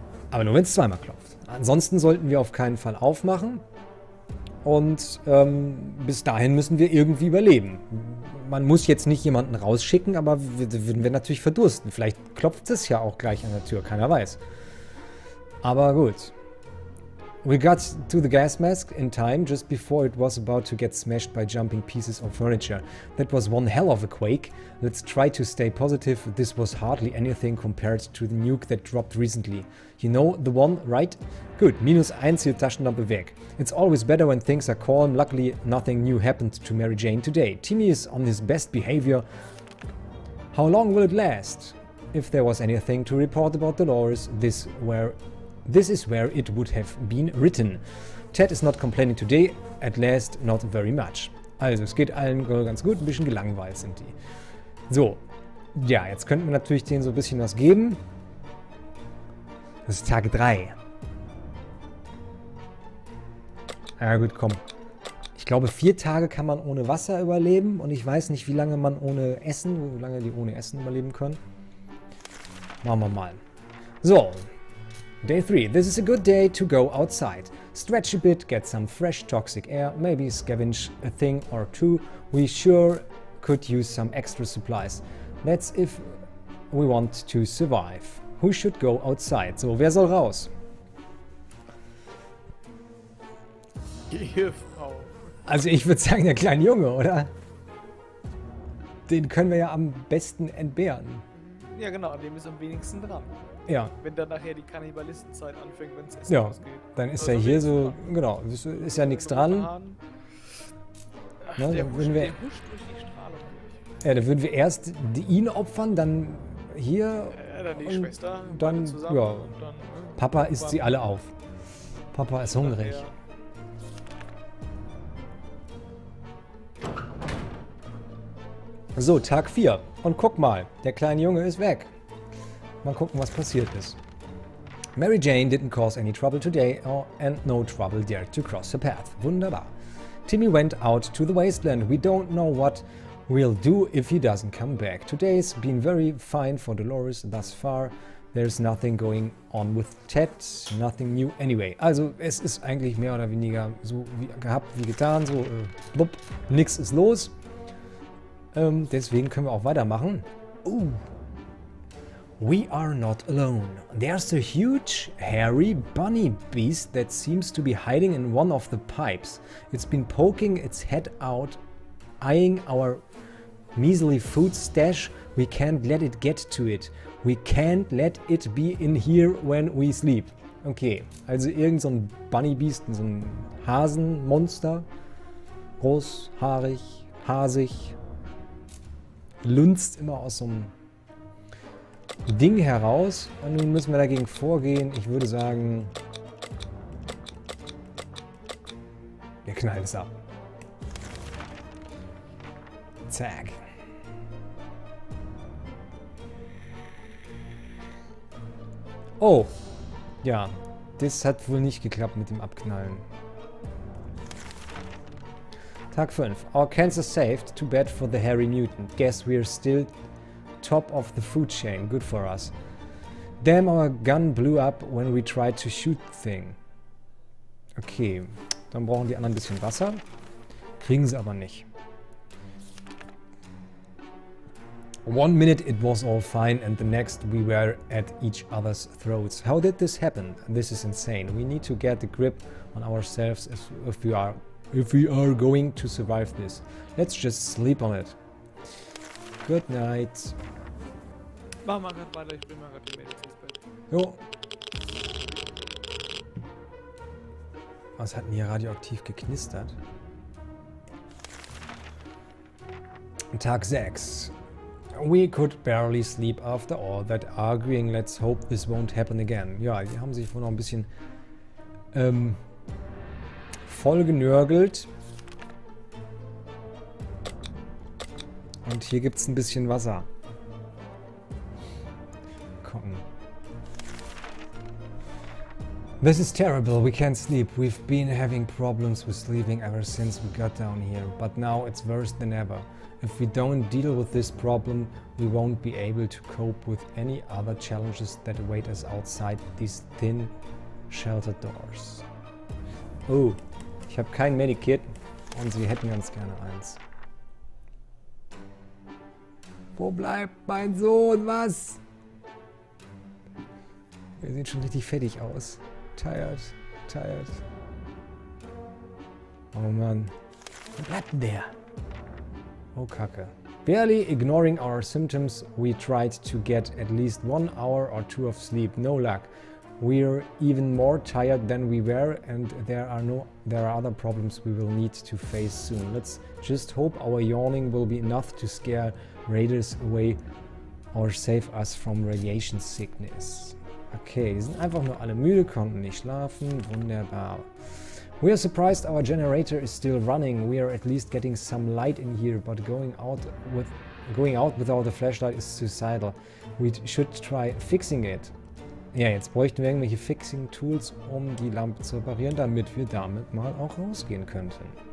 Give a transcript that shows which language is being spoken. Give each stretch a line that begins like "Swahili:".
German: Aber nur wenn es zweimal klopft. Ansonsten sollten wir auf keinen Fall aufmachen und bis dahin müssen wir irgendwie überleben. Man muss jetzt nicht jemanden rausschicken, aber würden wir natürlich verdursten. Vielleicht klopft es ja auch gleich an der Tür, keiner weiß. Aber gut.
English: We got to the gas mask in time, just before it was about to get smashed by jumping pieces of furniture. That was one hell of a quake. Let's try to stay positive. This was hardly anything compared to the nuke that dropped recently. You know the one, right? Good, -1
German: hier Taschenlampe weg.
English: It's always better when things are calm. Luckily, nothing new happened to Mary Jane today. Timmy is on his best behavior. How long will it last? If there was anything to report about Dolores, this is where it would have been written. Ted is not complaining today, at last not very much.
German: Also, es geht allen ganz gut, ein bisschen gelangweilt sind die. So, ja, jetzt könnten wir natürlich denen so ein bisschen was geben. Das ist Tag 3. Ja gut, komm. Ich glaube, 4 Tage kann man ohne Wasser überleben und ich weiß nicht, wie lange man ohne Essen, wie lange die ohne Essen überleben können. Machen wir mal. So.
English: Day 3. This is a good day to go outside. Stretch a bit, get some fresh toxic air, maybe scavenge a thing or two. We sure could use some extra supplies. That's if we want to survive. Who should go outside?
German: So, wer soll raus? Die Frau. Also ich würde sagen, der kleine Junge, oder? Den können wir ja am besten entbehren. Ja genau, an dem ist am wenigsten dran. Ja. Wenn dann nachher die Kannibalistenzeit anfängt, wenn es Essen ja, ausgeht. dann ist ja hier so, genau, ist ja nichts dran. Ach, Ne, der dann huscht würden wir, durch die Strahlung durch. ja, dann würden wir erst ihn opfern, dann hier dann die und Schwester, dann, zusammen ja, und dann, Papa isst sie alle auf. Papa ist hungrig. So, Tag 4. Und guck mal, der kleine Junge ist weg. Mal gucken, was passiert ist.
English: Mary Jane didn't cause any trouble today and no trouble dared to cross her path.
German: Wunderbar.
English: Timmy went out to the wasteland. We don't know what we'll do if he doesn't come back. Today's been very fine for Dolores thus far. There's nothing going on with Ted, nothing new anyway.
German: Also es ist eigentlich mehr oder weniger so wie gehabt wie getan, so blub, nix ist los. Deswegen können wir auch weitermachen.
English: We are not alone. There's a huge, hairy bunny beast that seems to be hiding in one of the pipes. It's been poking its head out, eyeing our measly food stash. We can't let it get to it. We can't let it be in here when we sleep.
German: Okay, also irgend so ein Bunny-Beast, so ein Hasenmonster. Groß, haarig, hasig. Lunzt immer aus so einem Ding heraus. Und nun müssen wir dagegen vorgehen. Ich würde sagen, wir knallen es ab. Zack. Oh, ja, das hat wohl nicht geklappt mit dem Abknallen. Tag 5.
English: Our cancer saved. Too bad for the hairy mutant. Guess we're still top of the food chain. Good for us. Damn, our gun blew up when we tried to shoot the thing.
German: Okay, dann brauchen die anderen ein bisschen Wasser. Kriegen sie aber nicht.
English: 1 minute it was all fine and the next we were at each other's throats. How did this happen? This is insane. We need to get a grip on ourselves if we are going to survive this. Let's just sleep on it. Good night.
German: Mach mal grad weiter, ich bring mal grad die Mädels ins Bett. Jo. Was hat denn hier radioaktiv geknistert? Tag 6.
English: We could barely sleep after all that arguing. Let's hope this won't happen again.
German: Ja, die haben sich wohl noch ein bisschen voll genörgelt. Und hier gibt es ein bisschen Wasser. Gucken.
English: This is terrible. We can't sleep. We've been having problems with sleeping ever since we got down here. But now it's worse than ever. If we don't deal with this problem, we won't be able to cope with any other challenges that await us outside these thin, sheltered doors.
German: Oh, ich habe kein Medikit und sie hätten ganz gerne eins. Wo bleibt mein Sohn? Was? Er sieht schon richtig fettig aus.
English: Tired, tired.
German: Oh Mann. Wo bleibt denn der? Oh, Kacke.
English: Barely ignoring our symptoms, we tried to get at least 1 hour or 2 of sleep. No luck. We're even more tired than we were, and there are other problems we will need to face soon. Let's just hope our yawning will be enough to scare raiders away or save us from radiation sickness.
German: Okay, die sind einfach nur alle müde, konnten nicht schlafen. Wunderbar.
English: We are surprised our generator is still running. We are at least getting some light in here, but going out without a flashlight is suicidal. We should try fixing it.
German: Ja, jetzt bräuchten wir irgendwelche Fixing-Tools, um die Lampe zu reparieren, damit wir damit mal auch rausgehen könnten.